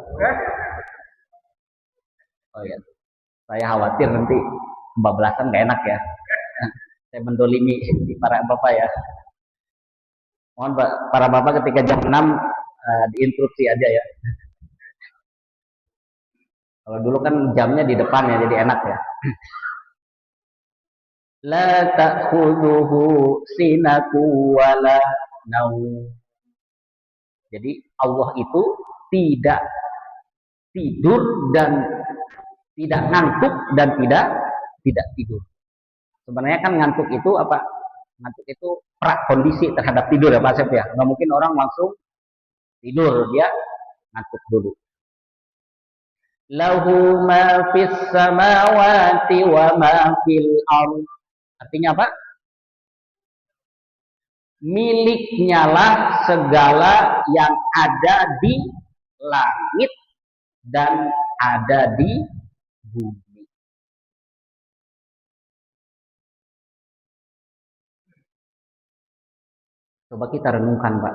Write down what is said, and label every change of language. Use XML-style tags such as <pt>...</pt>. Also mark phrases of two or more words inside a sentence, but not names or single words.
<id>Oh ya, saya khawatir nanti kebablasan nggak enak ya. Saya mendolimi para bapak ya. Mohon para bapak ketika jam 6 diinstruksi aja ya. Kalau dulu kan jamnya di depan ya, jadi enak ya.</id> <ar>لا تأخذه سنة ولا نوم.</ar> <id>Jadi Allah itu tidak tidur dan tidak ngantuk dan tidak tidur. Sebenarnya kan ngantuk itu apa? Ngantuk itu prakondisi terhadap tidur ya Pak Sep ya. Nggak mungkin orang langsung tidur, dia ngantuk dulu.</id> <ar>له ما في السماوات وما في الأرض.</ar> <id>Artinya apa? Miliknya lah segala yang ada di langit dan ada di bumi. Coba kita renungkan, Pak.</id>